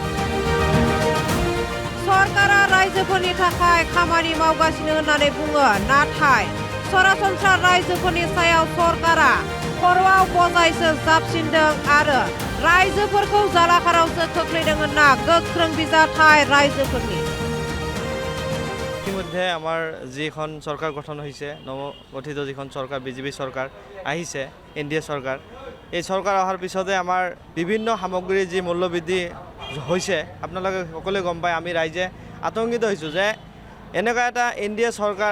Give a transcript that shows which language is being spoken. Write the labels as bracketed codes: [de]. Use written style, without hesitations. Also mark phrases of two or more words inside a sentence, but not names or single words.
[brx] सरकारा रायजोफोरनि थाखाय खामानि मावगासिनो होननानै बुङो नाथाय सरासनस्रा रायजोफोरनि सायाव सरकारा खर'आव बजायसो जाबसिनदों आरो रायजोफोरखौ जालाखारावसो खोख्लैदों होनना गोख्रों बिजाथाय रायजोफोरनि [as] ইতিমধ্যে আমাৰ যিখন চৰকাৰ গঠন হৈছে নৱগঠিত যিখন চৰকাৰ বিজেপি চৰকাৰ আহিছে এনডিএ চৰকাৰ এই চৰকাৰ অহাৰ পিছতে আমাৰ বিভিন্ন সামগ্ৰীৰ যি মূল্যবৃদ্ধি হৈছে আপোনালোকে সকলোৱে গম পায় আমি ৰাইজে আতংকিত হৈছোঁ যে এনেকুৱা এটা এনডিএ চৰকাৰ